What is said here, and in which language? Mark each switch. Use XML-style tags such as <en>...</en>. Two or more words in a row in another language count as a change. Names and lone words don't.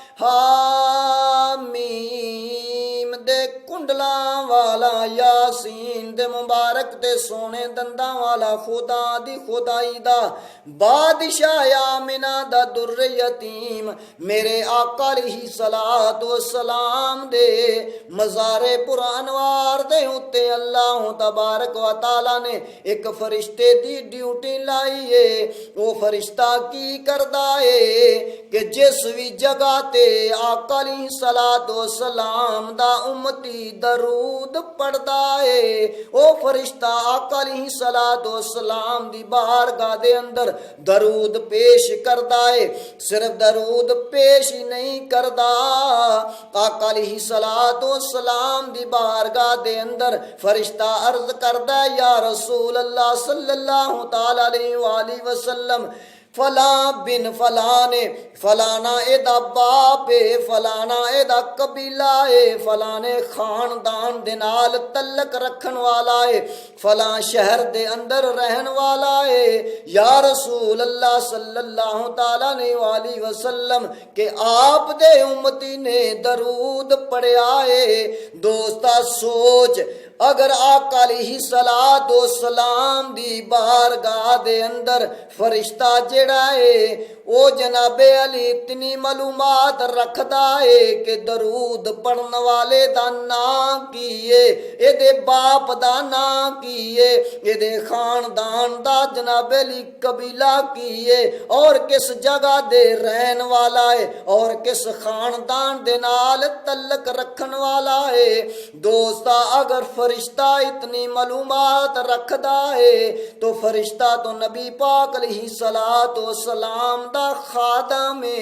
<pa>حامیم دے کنڈلاں والا، یٰسین دے مبارک تے سوہنے دنداں والا، خدا دی خدائی دا بادشاہ آمنہ دا در یتیم، میرے آقا</pa> <ar>عليه الصلاة والسلام</ar> <pa>دے مزارے پرانوار دے اتے</pa> <ar>الله تبارك وتعالى</ar> <pa>نے ایک فرشتے دی ڈیوٹی لائی ہے. وہ فرشتہ کی کردا ہے کہ جس بھی جگہ تے آقا</pa> <ar>عليه الصلاة والسلام</ar> <pa>دا امتی درود پڑھدا ہے، وہ فرشتہ آقا</pa> <ar>عليه الصلاة والسلام</ar> <pa>دی بارگاہ دے اندر درود پیش کردا ہے. صرف درود پیش ہی نہیں کردا، آقا</pa> <ar>عليه الصلاة والسلام</ar> <pa>دی بارگاہ دے اندر فرشتہ عرض کردا ہے,</pa> <ar>يا رسول الله صلى الله تعالى عليه وسلم,</ar> <pa>فلاں بن فلانے، فلانا ایہدا باپ ہے، فلانا ایہدا قبیلہ ہے، فلانے خاندان دے نال تعلق رکھن والا ہے، فلاں شہر دے اندر رہن والا ہے.</pa> <ar>يا رسول الله صلى الله تعالى عليه وسلم</ar> <pa>کہ آپ دے امتی نے درود پڑھیا ہے. دوستا سوچ، اگر آقا</pa> <ar>عليه الصلاة والسلام</ar> <pa>دی بارگاہ دے اندر فرشتہ جیہڑا ہے وہ</pa> <ur>جنابِ عالی</ur> <pa>اتنی معلومات رکھدا ہے کہ درود پڑھن والے دا نام کی ہے، ایہدے باپ دا نام کی ہے، ایہدے خاندان دا</pa> <ur>جنابِ عالی</ur> <pa>قبیلہ کی ہے، اور کس جگہ دے رہن والا ہے، اور کس خاندان دے نال تعلق رکھن والا ہے. دوستا اگر فرشتہ اتنی معلومات رکھدا ہے تو فرشتہ تو نبی پاک</pa> <ar>عليه الصلاة والسلام</ar> <pa>دا خادم ہے.</pa>